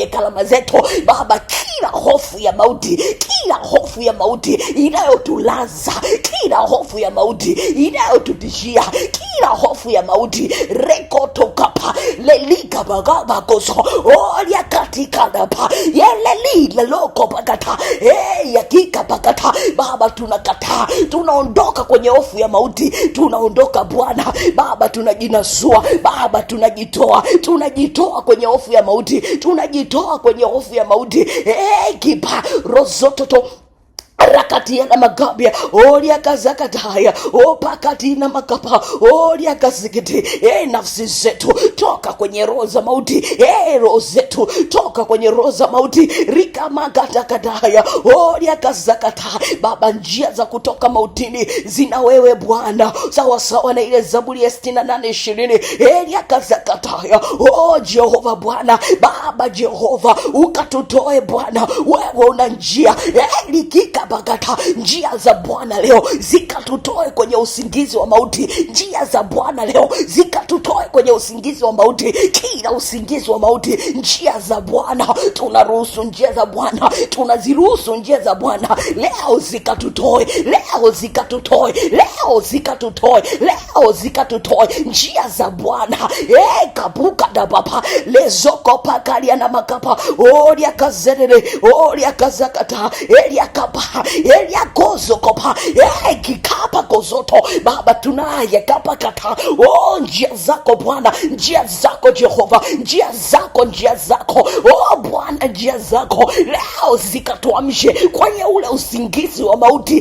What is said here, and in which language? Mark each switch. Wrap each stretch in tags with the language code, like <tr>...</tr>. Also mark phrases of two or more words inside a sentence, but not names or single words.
<sw>kalama zetu Baba kila hofu ya mauti, kila hofu ya mauti inayotulaza, kila hofu ya mauti inayotutishia, kila hofu ya mauti rekotokapa lelika bagaba koso olia katika dapa yeleli leloko pakata yakika pakata Baba tunakataa, tunaondoka kwenye hofu ya mauti, tunaondoka Bwana Baba tunajinasua Baba tunajitoa kwenye hofu ya mauti, tunajitoa kwenye hofu ya mauti kipa rozototo rakatia na magabia olia kazakataya opakati na makapa olia kazikiti nafsi zetu toka kwenye roho za mauti roho zetu toka kutoka kwenye roho za mauti. Rika magatakataya oria kazakata. Baba, njia za kutoka mautini zina wewe Bwana, sawa sawa na ile Zaburi ya 68:20. Elia kazakataya. Jehova Bwana, Baba Jehova, ukatutoe Bwana, wewe una njia. Elikikabagata. Njia za Bwana leo zikatutoe kwenye usingizi wa mauti. Njia za Bwana leo zikatutoe kwenye usingizi wa mauti, kila usingizi wa mauti. Njia za Bwana tunaruhusu, njia za Bwana tunaziruhusu, njia za Bwana leo zikatutoe, leo zikatutoe, leo zikatutoe, leo zikatutoe. Njia za Bwana kabuka da baba lezoko pakalia na makapa oria kazerere oria kazakata elia kapa elia kozo kopa kikapa kozoto. Baba, tunaye kapa kata. Njia zako Bwana, njia zako Jehova, njia zako Bwana, njia zako leo zikatuamshe kwenye ule usingizi wa mauti.</sw>